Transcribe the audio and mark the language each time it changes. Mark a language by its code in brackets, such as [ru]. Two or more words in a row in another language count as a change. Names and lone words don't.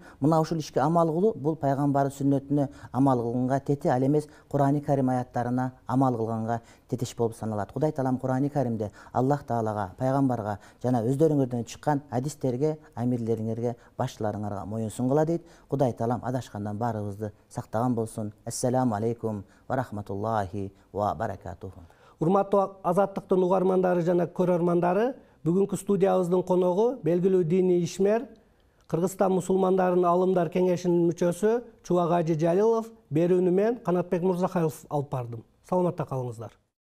[ky] Мына ушул ишке амал кылуу бул пайгамбардын сүннөтүнө амал кылганга тете, ал эмес Курани Карим аяттарына амал кылганга тетиш болуп саналат. Кудай Таалам Курани Каримде Аллах Таалага, пайгамбарга жана өздөрүңөрдөн чыккан адистерге, амирлериңерге, башчыларыңарга моюн сунгула дейт. Кудай Таалам адашкандан баарыбызды сактаган болсун. [ar] السلام عليكم ورحمة الله وبركاته. [ky] Урматтуу Азаттыктын угармандары жана көрөрмандары, бүгүнкү студиябыздын коногу белгилүү диний ишмер, Кыргызстан мусулмандарынын алымдар кеңешинин мүчөсү Чубак Ажы Жалилов. Берүүнү мен Канатбек Мурзахаев алып бардым. Саламатта калыңыздар.